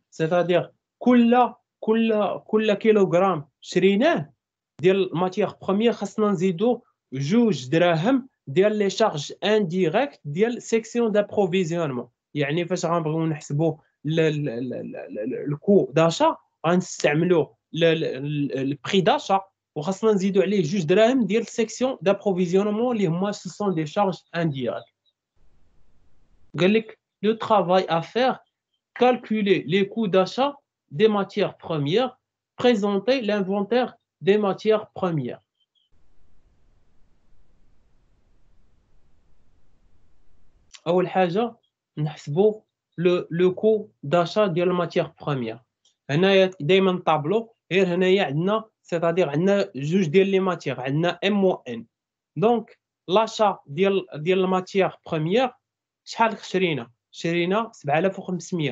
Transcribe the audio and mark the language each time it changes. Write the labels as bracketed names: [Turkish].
[Arabic] سيتادير كل كيلوغرام شريناه ديال الماتيير بروميير خاصنا نزيدو 2 دراهم ديال لي شارج انديريكت ديال سيكسيون دابروفيزيونمون. يعني فاش غنبغيو نحسبوا الكو داشا غنستعملوا البري داشا وخاصنا نزيدو عليه 2 دراهم ديال سيكسيون دابروفيزيونمون اللي هما سو سون دي شارج انديريكت. [French] قال لك لو travail à faire calculer les coûts d'achat des matières premières, présenter l'inventaire des matières premières. [Arabic] أول حاجة نحسبوا لو كو داشا ديال الماتيير بروميير. هنايا دائما الطابلو غير هنايا عندنا سيتادير عندنا جوج ديال لي ماتيير عندنا ام و ان. دونك لاشا ديال الماتيير بروميير شحال شرينا 7500.